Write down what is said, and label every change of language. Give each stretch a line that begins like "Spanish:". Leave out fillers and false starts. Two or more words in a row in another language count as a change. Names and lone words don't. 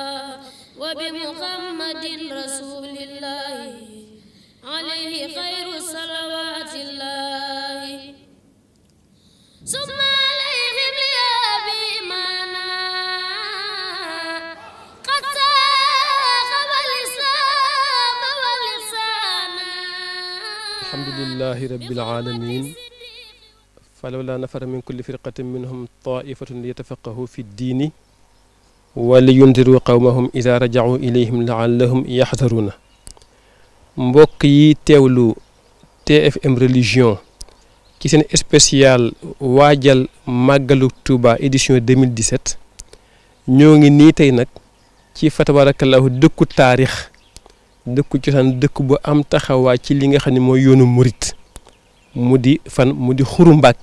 Arabic: وبمحمد رسول الله عليه خير صلوات الله ثم عليهم لأبي مانا قد ساق والإسلام والإحسانا الحمد لله رب العالمين فلولا نفر من كل فرقة منهم طائفة ليتفقهوا في الدين ولينذروا قومهم إذا رجعوا إليهم لعلهم يحذرون
Wolof: mbokk yi teewlu TFM religion ci seen spécial waajal màggalu Touba édition 2017 ñoo ngi nii tey nag ci fa tabarakallahu dëkku taarix dëkku cosaan dëkk bu am taxawaay ci li nga xam ne mooy yoonu murit mu di Xuru